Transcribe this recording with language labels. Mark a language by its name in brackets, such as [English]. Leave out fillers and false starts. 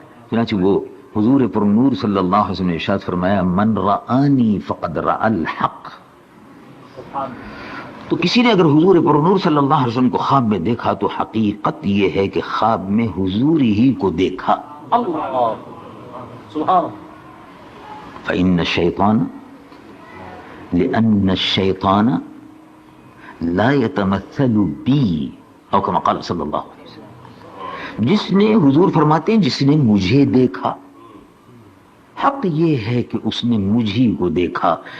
[Urdu] چنانچہ وہ حضور پر نور صلی اللہ علیہ وسلم نے ارشاد فرمایا [Arabic] من رآنی فقد رأى الحق. [Urdu] تو کسی نے اگر حضور پر نور صلی اللہ علیہ وسلم کو خواب میں دیکھا تو حقیقت یہ ہے کہ خواب میں حضور ہی کو دیکھا. [Arabic] اللہ سبحان. فإن الشيطان لأن الشيطان لا يتمثل بي او كما قال صلی اللہ علیہ وسلم. [Urdu] جس نے، حضور فرماتے ہیں جس نے مجھے دیکھا، حق یہ ہے کہ اس نے مجھی کو دیکھا.